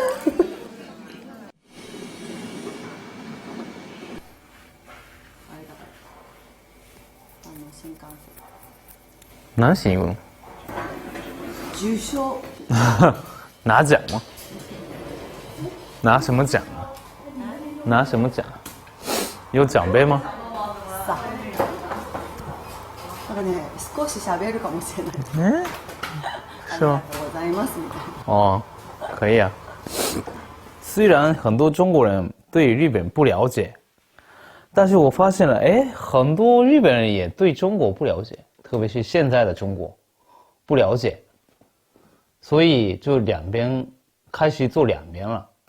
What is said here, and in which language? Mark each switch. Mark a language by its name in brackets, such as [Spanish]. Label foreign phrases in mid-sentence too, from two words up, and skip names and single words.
[Chinese] 难形容。举手。拿奖吗？拿什么奖啊？拿什么奖？有奖杯吗？ [Japanese] さあ。なんかね、少し喋るかもしれない。 [Chinese] 是吗？ [Japanese] ありがとうございますみたいな。 [Chinese] 哦，可以啊。虽然很多中国人对日本不了解，但是我发现了，哎，很多日本人也对中国不了解，特别是现在的中国不了解，所以就两边开始做两边了。